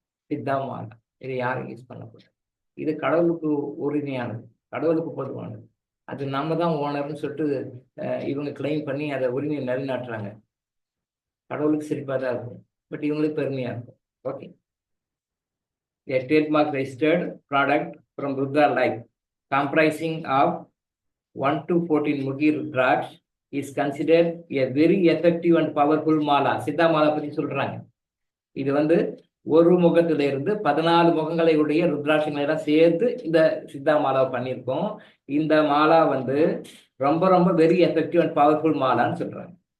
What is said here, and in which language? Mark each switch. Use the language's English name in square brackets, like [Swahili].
[Tamil] சித்தாமாலா இதை யாரும் யூஸ் பண்ணக்கூடாது. இது கடவுளுக்கு உரிமையானது, கடவுளுக்கு பொதுவானது. அது நம்ம தான் ஓனர்னு சொல்லிட்டு இவங்க கிளைம் பண்ணி அதை உரிமையை நிலைநாட்டுறாங்க. கடவுளுக்கு சிரிப்பாக தான் இருக்கும், பட் இவங்களுக்கு பெருமையாக இருக்கும். Okay. [English] A trademark registered product from Rudra Life comprising of 1 to 14 Mugi Rudraksh is considered a very effective and powerful mala. [Tamil] Siddha Mala பத்தி சொல்றாங்க. இது வந்து ஒரு முகத்துல இருந்து 14 முகங்களை உடைய ருத்ராட்சங்களை எல்லாம் சேர்த்து இந்த சித்தா மாலாவை பண்ணியிருக்கோம். இந்த மாலா வந்து ரொம்ப ரொம்ப [English] very effective and powerful [Tamil] மாலான்னு சொல்றாங்க.